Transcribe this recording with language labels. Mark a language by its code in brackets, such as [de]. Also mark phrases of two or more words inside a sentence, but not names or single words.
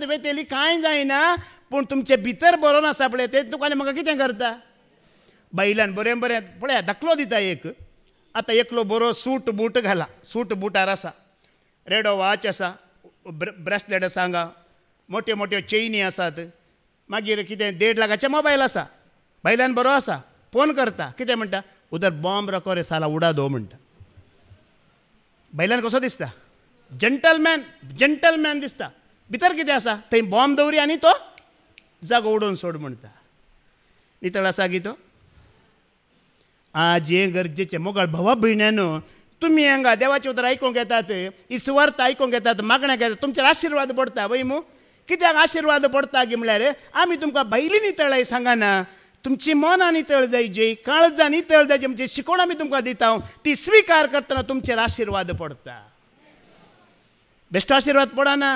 [kok] वेतेली कांय जायना पूण तुमचे भितर बरो नासा पळय ते तुका आनी म्हाका कितें करता बायल्यान बरें बरें पळया दाखलो दिता एक आतां एकलो बरो [en] suit boot [kok] घाला सूट बुटार आसा रेडो वॉच आसा ब्रेसलेट आसा हांगा मोट्यो मोट्यो चेनी आसात मागीर कितें 1.5 लाखाचें मोबायल आसा बायल्यान बरो आसा फोन करता कितें म्हणटा [hi] उदर बॉम्ब रखो रे साला उडा दो [kok] म्हणटा बायल्यान कसो दिसता जंटलमॅन दिसता भितर कितें आसा थंय बॉम्ब दवरी आनी तो जागो उडोवन सोड म्हणटा नितळ आसा गी तो आज हें गरजेचें मोगाळ भावा भयण्यानो तुमी हांगा देवाचें उतर आयकूंक येतात इस्वार्थ आयकूंक येतात मागण्याक येतात तुमचेर आशिर्वाद पडटा वय मू कित्याक आशिर्वाद पडटा गी म्हळ्यार आमी तुमकां भायली नितळाय सांगना तुमची मनां नितळ जायची काळजां नितळ जायची म्हणजे शिकोवण आमी तुमकां दिता ती स्विकार करतना तुमचेर आशिर्वाद पडटा बेश्टो आशिर्वाद पडना.